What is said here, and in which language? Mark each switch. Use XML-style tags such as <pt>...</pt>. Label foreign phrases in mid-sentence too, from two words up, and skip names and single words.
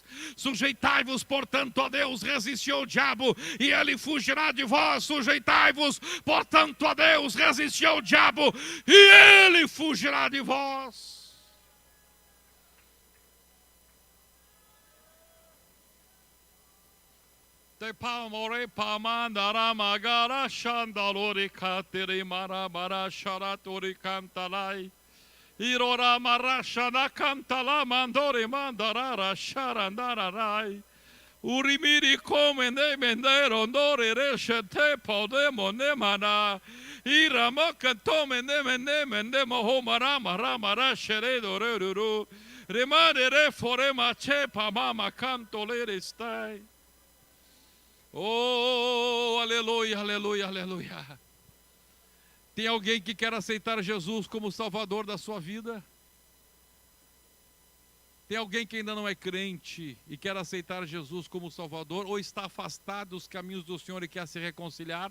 <pt>Sujeitai-vos, portanto, a Deus, resisti ao diabo e ele fugirá de vós. Sujeitai-vos, portanto, a Deus, resisti ao diabo e ele fugirá de vós. Te palmore pamandara magara shandalori kateri marabara sharatori kantalai. Irora marashana kantala mandori mandarara sharandararai. Urimiri komende mendero ndore reshete podemo nemana. Iramoka tome nemende mohomara maramara sheredo rururu. Remare forema chepa mama cantolere stai. Oh, aleluia, aleluia, aleluia. Tem alguém que quer aceitar Jesus como Salvador da sua vida? Tem alguém que ainda não é crente e quer aceitar Jesus como Salvador, ou está afastado dos caminhos do Senhor e quer se reconciliar?</pt>